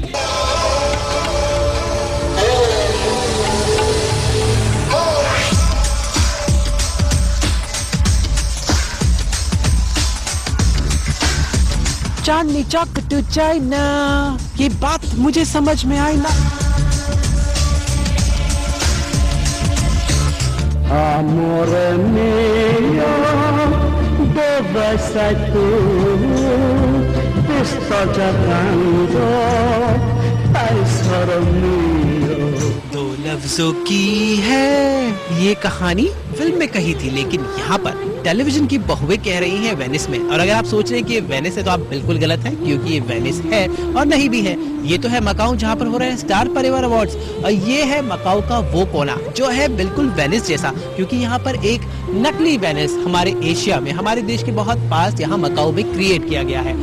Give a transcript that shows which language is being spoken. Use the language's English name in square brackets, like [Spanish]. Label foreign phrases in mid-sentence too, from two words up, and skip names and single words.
[Hindi] चांदनी चौक टू चाइना, ये बात मुझे समझ में आई ना। [Italian] Amore mio, dove sei tu? Ti sto cercando, tesoro mio. [Hindi] दो लफ्जों की है ये कहानी फिल्म में कही थी, लेकिन यहाँ पर टेलीविजन की बहुएं कह रही हैं वेनिस में। और अगर आप सोच रहे हैं कि ये वेनिस है तो आप बिल्कुल गलत हैं, क्योंकि ये वेनिस है और नहीं भी है। ये तो है मकाऊ जहाँ पर हो रहे हैं स्टार परिवार अवार्ड्स, और ये है मकाऊ का वो कोना जो है बिल्कुल वेनिस जैसा, क्योंकि यहाँ पर एक नकली वेनिस हमारे एशिया में, हमारे देश के बहुत पास यहाँ मकाऊ में क्रिएट किया गया है।